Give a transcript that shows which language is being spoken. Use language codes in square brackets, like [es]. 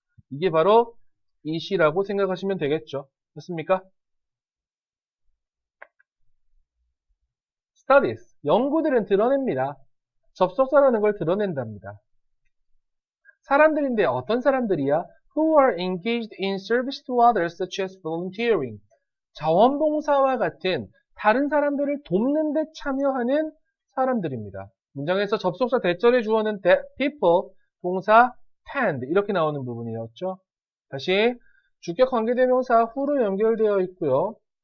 [ko] 이게 바로 it이라고 생각하시면 되겠죠. 됐습니까? Studies. 연구들은 드러냅니다. 접속사라는 걸 드러낸답니다. 사람들인데 어떤 사람들이야? [en] Who are engaged in service to others such as volunteering. [ko] 자원봉사와 같은 다른 사람들을 돕는 데 참여하는 사람들입니다. 문장에서 접속사 대절의 주어는 people, 동사 tend 이렇게 나오는 부분이었죠. 다시 주격 관계대명사 who로 연결되어 있고요.